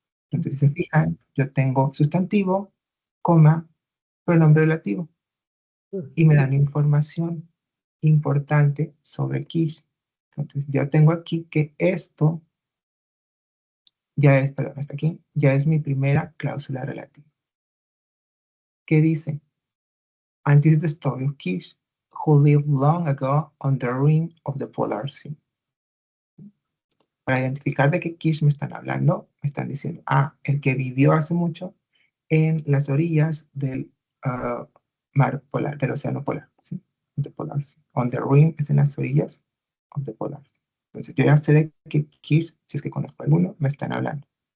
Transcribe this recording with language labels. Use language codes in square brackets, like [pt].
[es] Entonces, si se fijan, yo tengo sustantivo, coma, pronombre relativo. Y me dan información importante sobre Kish. Entonces, yo tengo aquí que esto ya es, perdón, hasta aquí, ya es mi primera cláusula relativa. ¿Qué dice? [en] And this is the story of Kish, who lived long ago on the rim of the Polar Sea. [es] Para identificar de qué quiche me están hablando, me están diciendo, el que vivió hace mucho en las orillas del mar polar, del océano polar, ¿sí? [en] The polar. On the rim [es] es en las orillas [en] of the polar. [es] Entonces yo ya sé de qué quiche, si es que conozco alguno, me están hablando.